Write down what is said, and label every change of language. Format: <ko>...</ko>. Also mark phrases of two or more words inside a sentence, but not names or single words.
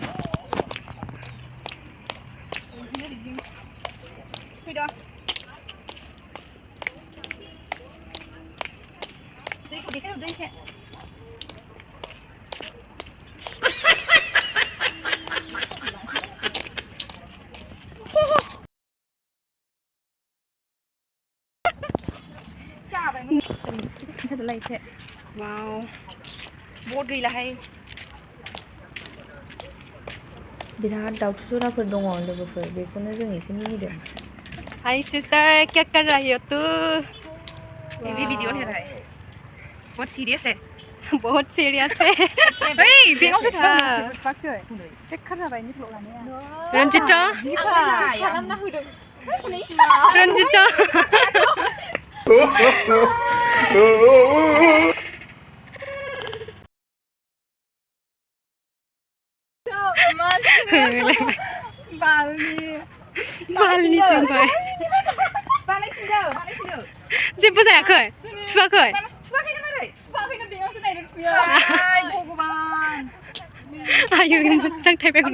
<brx>फैद' दैखौ देखायहरदो एसे खिन्थादोलाय एसे वाव बहुद गैलाहाय बिराद दाउथु जराफोर दङ लोगोफोर बेखौनो जों एसे मिनिदों</brx> <hi>हाय सिस्टार क्या कर रही हो तू ये भी वीडियो है भाई बहुत सीरियस है बहुत सीरियस है</hi> <brx>ओइ बेंगावसो चेक खालामबाय नि ब्लग लानाया रन्जिता खालामना होदों रन्जिता बालनि सोंबाय जेबो जायाखै थुवाखै आयु मोजां थाइबाय</brx>